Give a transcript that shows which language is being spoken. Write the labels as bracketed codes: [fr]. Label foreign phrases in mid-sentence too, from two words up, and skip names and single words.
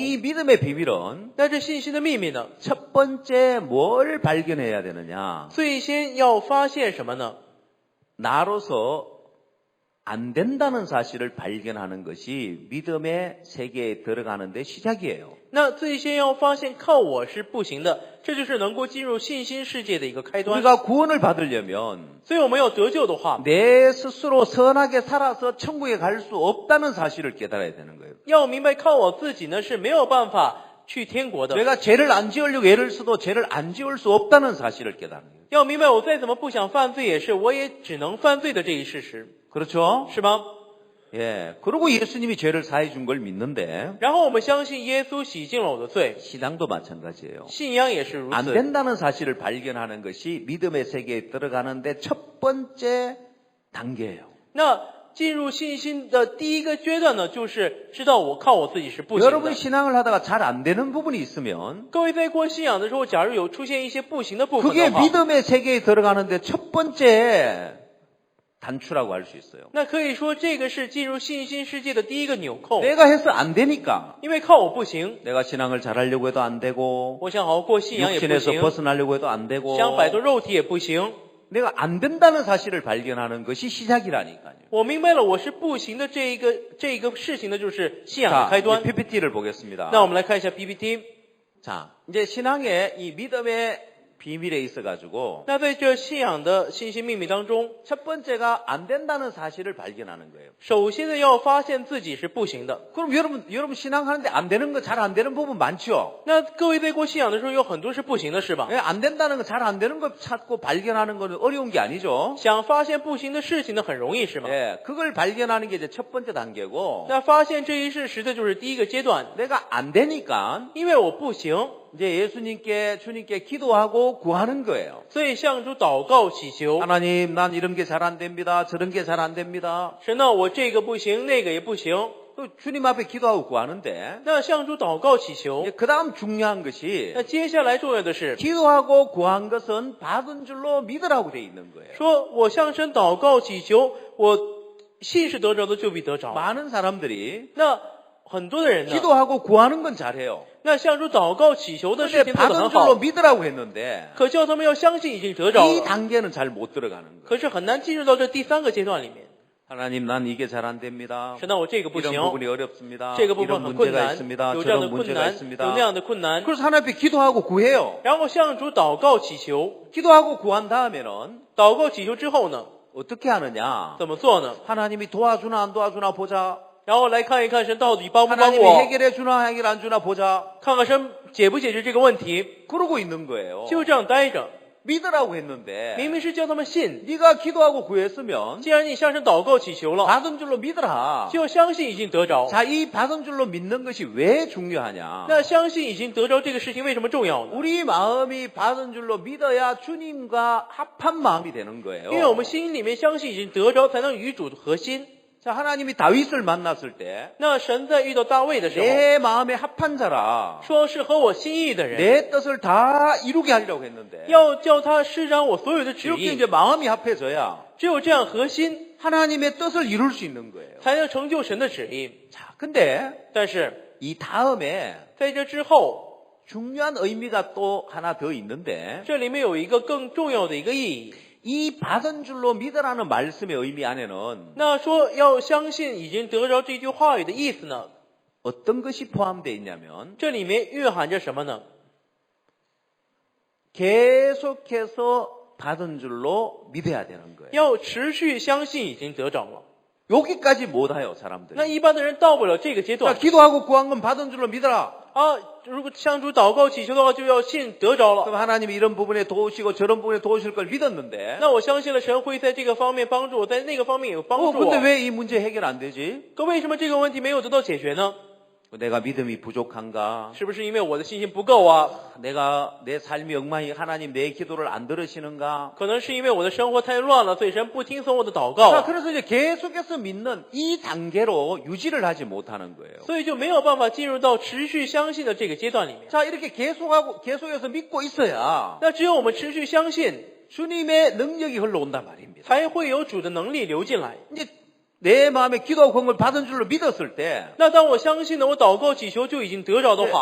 [ko] 이 믿음의 비밀은 [zh] 那这信心的秘密呢？ [ko] 첫 번째 뭘 발견해야 되느냐? [zh] 最先要发现什么呢？ [ko] 나로서 안 된다는 사실을 발견하는 것이 믿음의 세계에 들어가는 데 시작이에요. [zh] 那最先要发现靠我是不行的，这就是能够进入信心世界的一个开端。 [ko] 우리가 구원을 받으려면 [zh] 所以我们要得救的话， [ko] 내 스스로 선하게 살아서 천국에 갈 수 없다는 사실을 깨달아야 되는 거예요. [zh] 要明白靠我自己呢是没有办法去天国的。 [ko] 내가 죄를 안 지으려고 애를 써도 죄를 안 지을 수 없다는 사실을 깨닫는 거예요. [zh] 要明白我再怎么不想犯罪，也是我也只能犯罪的这一事实， [ko] 그렇죠? [zh] 是吗？ [ko] 예. 그리고 예수님이 죄를 사해 준 걸 믿는데 [zh] 然后我们相信耶稣洗净了我的罪， [ko] 신앙도 마찬가지예요. [zh] 信仰也是如 [ko] 안 [zh] 此。 [ko] 된다는 사실을 발견하는 것이 믿음의 세계에 들어가는데 첫 번째 단계예요. [zh] 那进入信心的第一个阶段呢，就是知道我靠我自己是不行的 [ko] 여러분이 。 신앙을 하다가 잘 안 되는 부분이 있으면 [zh] 各位在过信仰的时候，假如有出现一些不行的部分 [ko] 그게 [zh] 的话， [ko] 믿음의 세계에 들어가는데 첫 번째 단추라고 할 수 있어요. [zh] 那可以说这个是进入信心世界的第一个纽扣。 [ko] 내가 해서 안 되니까 [zh] 因为靠我不行， [ko] 내가 신앙을 잘하려고 해도 안 되고 [zh] 我想好好过信仰也不 [ko] 육신에서 [zh] 行， [ko] 벗어나려고 해도 안 되고 [zh] 想摆脱肉体也不行。 [ko] 내가 안 된다는 사실을 발견하는 것이 시작이라니까요. [zh] 我明白了，我是不行的这一个事情呢，就是信仰的 [ko] 자, [zh] 开端 [ko] 이제 。 PPT를 보겠습니다. [zh] 那我们来看一下 PPT。 [ko] 자, 이제 신앙의 이 믿음의 비밀에 있어가지고 [zh] 那在这信仰的信息秘密当中， [ko] 첫 번째가 안 된다는 사실을 발견하는 거예요. [zh] 首先呢要发现自己是不行的。 [ko] 그럼 여러분 신앙하는데 안 되는 거 잘 안 되는 부분 많죠? [zh] 那各位在过信仰的时候，有很多是不行的，是吧？ [ko] 예, 안 된다는 거 잘 안 되는 거 찾고 발견하는 거는 어려운 게 아니죠. [zh] 想发现不行的事情呢，很容易，是吗？ [ko] 예, 그걸 발견하는 게 이제 첫 번째 단계고 [zh] 那发现这一事实的就是第一个阶段， [ko] 내가 안 되니까 [zh] 因为我不行， [ko] 이제 주님께 기도하고 구하는 거예요. [zh] 所以向主祷告祈求。 [ko] 하나님, 난 이런 게 잘 안 됩니다. 저런 게 잘 안 됩니다. [zh] 神呢，我这个不行，那个也不行。 [ko] 그 주님 앞에 기도하고 구하는데 [zh] 那向主祷告祈求。 [ko] 그 다음 중요한 것이 [zh] 那接下来重要的是， [ko] 기도하고 구한 것은 받은 줄로 믿으라고 돼 있는 거예요. [zh] 说我向神祷告祈求，我信是得着的，就必得着。 [ko] 많은 사람들이 [zh] 那很多的人呢， [ko] 기도하고 구하는 건 잘해요. [zh] 那向主祷告祈求的事 [ko] 근데 [zh] 情做得 [ko] 받은 [zh] 很 [ko] 줄로 [zh] 好， [ko] 믿으라고 했는데 [zh] 可叫他们要相信已经得着 [ko] 이 [zh] 了， [ko] 단계는 잘 못 들어가는 거예요. [zh] 可是很难进入到这第三个阶段里面。 [ko] 하나님, 난 이게 잘 안 됩니다. [zh] 神呢，我这个不 [ko] 이런 [zh] 行， [ko] 부분이 어렵습니다. [zh] 这个部分 [ko] 이런 [zh] 很困 [ko] 문제가 [zh] 难， [ko] 있습니다. [zh] 有这样的 [ko] 저런 [zh] 困 [ko] 문제가 [zh] 难，有 [ko] 있습니다. [zh] 那样的困难。 [ko] 그래서 하나님 앞에 기도하고 구해요. [zh] 然后向主祷告祈求， [ko] 기도하고 구한 다음에는 [zh] 祷告祈求之后呢， [ko] 어떻게 하느냐? [zh] 怎么做呢？ [ko] 하나님이 도와주나 안 도와주나 보자. [zh] 然后来看一看神到底帮不帮 [ko] 하나님이 [zh] 我， [ko] 해결해 주나 해결 안 주나 보자. [zh] 看看神解不解决这个问题， [ko] 그러고 있는 거예요. [zh] 就这样待着。 [ko] 믿으라고 했는데 [zh] 明明是叫他们信， [ko] 네가 기도하고 구했으면 [zh] 既然你向神祷告祈求了， [ko] 받은 줄로 믿으라. [zh] 就相信已经得着。 [ko] 자, 이 받은 줄로 믿는 것이 왜 중요하냐? [zh] 那相信已经得着这个事情为什么重要呢？ [ko] 우리 마음이 받은 줄로 믿어야 주님과 합한 마음이 되는 거예요. [zh] 因为我们心里面相信已经得着，才能与主合心。 [ko] 자, 하나님이 다윗을 만났을 때 [zh] 那神在遇到大卫的时候， [ko] 내 마음에 합한 자라 [zh] 说是和我心意的人， [ko] 내 뜻을 다 이루게 하려고 했는데 [zh] 要叫他施展我所有的旨 [ko] 이렇게 [zh] 意。 [ko] 이제 마음이 합해져야 [zh] 只有这样核心， [ko] 하나님의 뜻을 이룰 수 있는 거예요. [zh] 才能成就神的旨意。 [ko] 자, 근데 [zh] 但是 [ko] 이 다음에 [zh] 在这之后， [ko] 중요한 의미가 또 하나 더 있는데 [zh] 这里面有一个更重要的一个意义。 [ko] 이 받은 줄로 믿으라는 말씀의 의미 안에는 [zh] 那说要相信已经得着这句话语的意思呢？ [ko] 어떤 것이 포함되어 있냐면 [zh] 这里面蕴含着什么呢？ [ko] 계속해서 받은 줄로 믿어야 되는 거예요. [zh] 要持续相信已经得着了。 [ko] 여기까지 못 와요, [zh] 那 [ko] 사람들이. [zh] 一般的人到不了这个阶 [ko] 자, [zh] 段 [ko] 기도하고 구한 건 받은 줄로 믿어라. [zh] 啊！如果向主祷告祈求的话，就要信得着了。 [ko] 그럼 하나님이 이런 부분에 도우시고 저런 부분에 도우실 걸 믿었는데 [zh] 那我相信了神会在这个方面帮助我，在那个方面有帮助 [ko] 근데 [zh] 我。 [ko] 왜 이 문제 해결 안 되지? [zh] 可为什么这个问题没有得到解决呢？ [ko] 내가 믿음이 부족한가? [zh] 是不是因为我的信心不够啊？ [ko] 내가 내 삶이 엉망이 하나님 내 기도를 안 들으시는가? [zh] 可能是因为我的生活太乱了，所以神不听从我的祷告 [ko] 자, [zh] 啊， [ko] 그래서 이제 계속해서 믿는 이 단계로 유지를 하지 못하는 거예요. [zh] 所以就没有办法进入到持续相信的这个阶段里面。 [ko] 자, 이렇게 계속해서 믿고 있어야 [zh] 那只有我们持续相信， [ko] 주님의 능력이 흘러온단 말입니다. [zh] 才会有主的能力流进来。 [ko] 이제 내 마음에 기도하고 구한 걸 받은 줄로 믿었을 때 [zh] 那当我相信了我祷告祈求就已经得着的话，